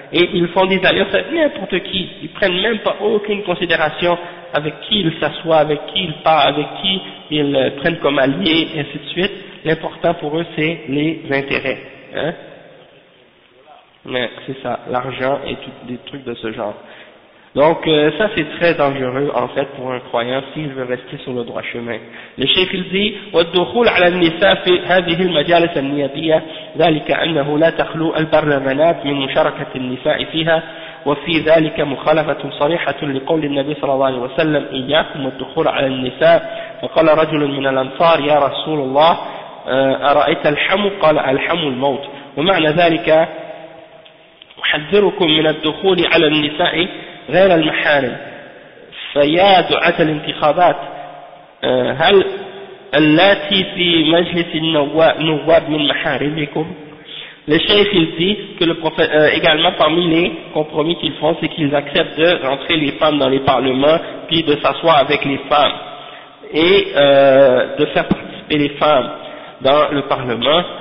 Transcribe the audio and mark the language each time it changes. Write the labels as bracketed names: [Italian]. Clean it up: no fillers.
[French] Et ils font des alliances avec n'importe qui. Ils prennent même pas aucune considération avec qui ils s'assoient, avec qui ils parlent, avec qui ils prennent comme alliés, et ainsi de suite. L'important pour eux, c'est les intérêts. Hein? Mais c'est ça, l'argent et tout, des trucs de ce genre. Donc ça, c'est très dangereux, en fait, pour un croyant s'il veut rester sur le droit chemin. Le chef, il dit, [Arabic] وَالدُّخُولَ عَلَى النِّسَاءِ فِي هَذِهِ الْمَجَالِسَ النِّيَابِيَةِ ذَلِكَ أَنَّهُ لَا تَخْلُو الْبَرْلَمَنَاتِ مِنْ مُشَارَكَةِ النِّسَاءِ فِيهَا وفي ذلك مخالفة صريحة لقول النبي صلى الله عليه وسلم إياكم والدخول على النساء فقال رجل من الأنصار يا رسول الله أرأيت الحم قال الحم الموت ومعنى ذلك أحذركم من الدخول على النساء غير المحارم. فيا دعاة الانتخابات، هل اللاتي في مجلس النواب من محارمكم؟ [French] Le chef il dit que le prophète, également parmi les compromis qu'ils font, c'est qu'ils acceptent de rentrer les femmes dans les parlements, puis de s'asseoir avec les femmes, et de faire participer les femmes dans le parlement.